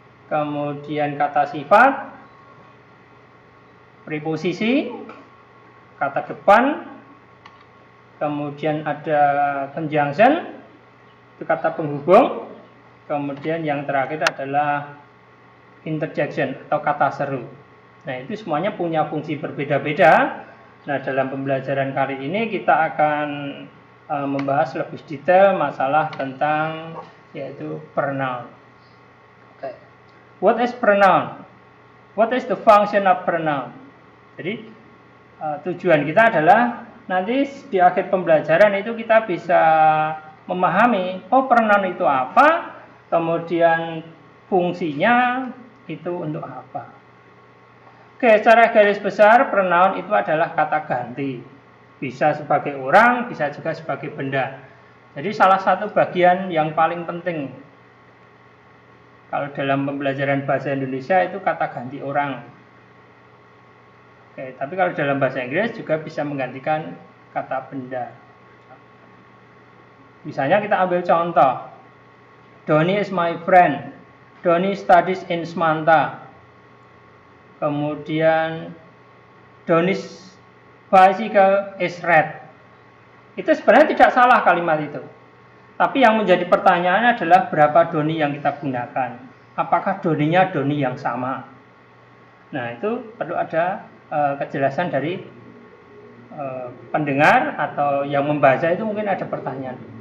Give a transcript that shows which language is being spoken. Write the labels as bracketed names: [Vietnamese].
[Indonesian] kemudian kata sifat, preposisi, kata depan, kemudian ada conjunction, itu kata penghubung, kemudian yang terakhir adalah interjection atau kata seru. Nah, itu semuanya punya fungsi berbeda-beda. Nah, dalam pembelajaran kali ini kita akan membahas lebih detail masalah tentang yaitu pronoun. [English] Okay. What is pronoun? What is the function of pronoun? [Indonesian] Jadi tujuan kita adalah nanti di akhir pembelajaran itu kita bisa memahami pronoun itu apa, kemudian fungsinya itu untuk apa. Oke, secara garis besar pronoun itu adalah kata ganti. Bisa sebagai orang, bisa juga sebagai benda. Jadi salah satu bagian yang paling penting kalau dalam pembelajaran bahasa Indonesia itu kata ganti orang. Oke, tapi kalau dalam bahasa Inggris juga bisa menggantikan kata benda. Misalnya kita ambil contoh. [English] Donny is my friend. Donny studies in Smanta. Kemudian Donny's bicycle is red. [Indonesian] Itu sebenarnya tidak salah kalimat itu. Tapi yang menjadi pertanyaan adalah berapa Donny yang kita gunakan. Apakah Donny-nya Donny yang sama? Nah, itu perlu ada kejelasan dari pendengar atau yang membaca itu mungkin ada pertanyaan.